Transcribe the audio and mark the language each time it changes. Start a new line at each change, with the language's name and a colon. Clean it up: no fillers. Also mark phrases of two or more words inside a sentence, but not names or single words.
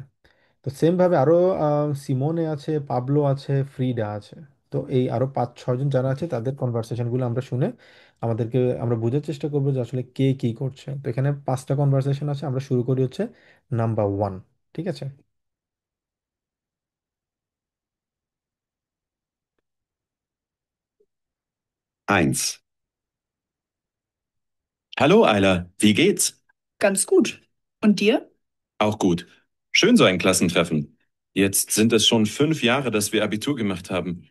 Bangla: তো সেম ভাবে আরো সিমোনে আছে, পাবলো আছে, ফ্রিডা আছে। তো এই আরো 5-6 জন যারা আছে তাদের কনভারসেশনগুলো আমরা শুনে আমরা বোঝার চেষ্টা করবো যে আসলে কে কি করছে। তো এখানে 5টা কনভারসেশন আছে, আমরা শুরু করি হচ্ছে নাম্বার 1। ঠিক আছে।
German: Eins. Hallo, Ayla. Wie geht's? Ganz gut. Und dir? Auch gut. Schön so ein Klassentreffen. Jetzt sind es schon 5 Jahre, dass wir Abitur gemacht haben.